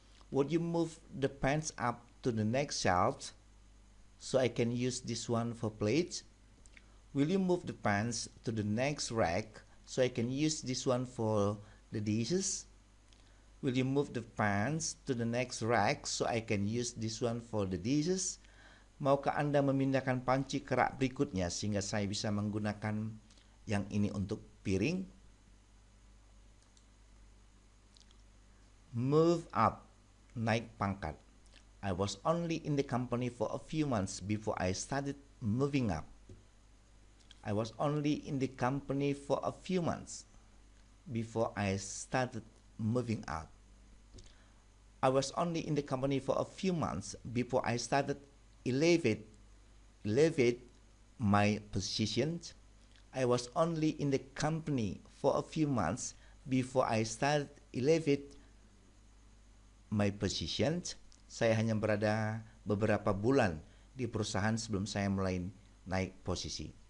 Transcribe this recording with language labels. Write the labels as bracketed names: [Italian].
[English] Would you move the pants up to the next shelf so I can use this one for plates? Will you move the pants to the next rack so I can use this one for the dishes? Will you move the pants to the next rack so I can use this one for the dishes? [Indonesian] Maukah Anda memindahkan panci ke rak berikutnya sehingga saya bisa menggunakan yang ini untuk piring? [English] Move up, [Indonesian] naik pangkat. [English] I was only in the company for a few months before I started moving up. I was only in the company for a few months before I started moving up. I was only in the company for a few months before I started elevate my position. I was only in the company for a few months before I started elevate my position. [Indonesian] Saya hanya berada beberapa bulan di perusahaan sebelum saya mulai naik posisi.